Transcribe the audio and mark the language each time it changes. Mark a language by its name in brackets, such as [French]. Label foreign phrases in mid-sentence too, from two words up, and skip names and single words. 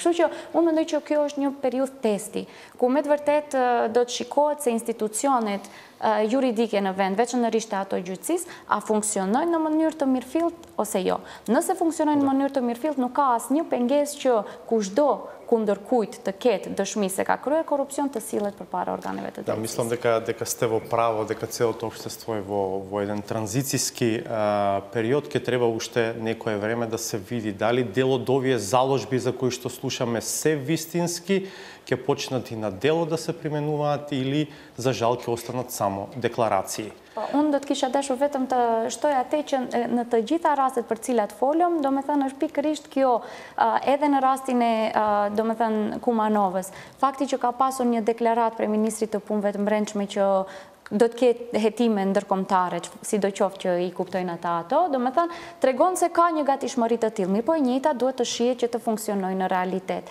[Albanian] Kështu që unë mendoj që kjo është një periudhë testi ku me të vërtet do të shikohet se institucionet juridike në vend, veçanërisht ato gjyqësisë, a funksionojnë në mënyrë të mirëfillt ose jo. Nëse funksionojnë në mënyrë të mirëfillt, nuk ka asnjë pengesë që kushdo kundër kujt të ketë dëshmi se ka kryer korrupsion të sillet përpara organeve të drejtësisë. [Macedonian] Да, мислам дека сте во право, дека целото општество е во еден транзицијски период, ќе треба уште некое време да се види дали дел од овие заложби за кои што слушаме се вистински, ќе почнат и на дело да се применуваат или за жал ќе останат само декларации. [Albanian] Unë do të kisha dashur vetëm të shtoj atë që në të gjitha rastet për cilat folëm, do me thënë është pikërisht kjo, edhe në rastin e, do me thënë, Kumanovës. Fakti që ka pasur një deklarat për Ministrit të Punëve të Brendshme që do të ketë hetime ndërkombëtare, sidoqoftë që i kuptojnë ata ato, domethënë tregon se ka një gatishmëri të tillë, mirë po e njëjta duhet të shihet që të funksionojë në realitet.